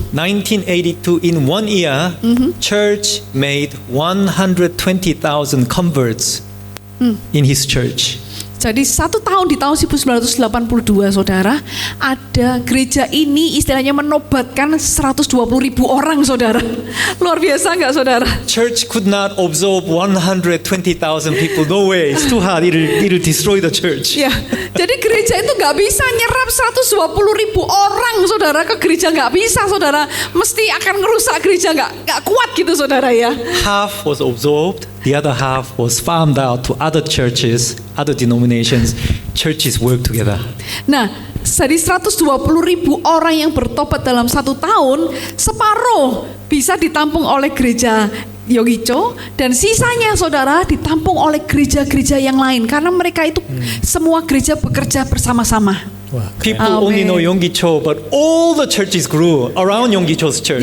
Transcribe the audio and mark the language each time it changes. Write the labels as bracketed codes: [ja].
[en] 1982, in 1 year, church made 120,000 converts in his church. [id] Jadi 1 tahun di tahun 1982 saudara, ada gereja ini istilahnya menobatkan 120.000 orang saudara. Luar biasa nggak saudara? [en] Church could not absorb 120,000 people. No way. It's too hard. It'll destroy the church. [id] Ya, jadi gereja itu nggak bisa nyerap 120.000 orang saudara ke gereja, nggak bisa saudara. Mesti akan ngerusak gereja, nggak kuat gitu saudara ya. [en] Half was absorbed. The other half was farmed out to other churches, other denominations. Churches work together. [id] Nah, dari 120.000 orang yang bertobat dalam 1 tahun, separuh bisa ditampung oleh gereja Yogicho dan sisanya saudara ditampung oleh gereja-gereja yang lain karena mereka itu semua gereja bekerja bersama-sama. Wah, keren. [en] People only know Yonggi-cho, but all the churches grew around Yonggi-cho's church.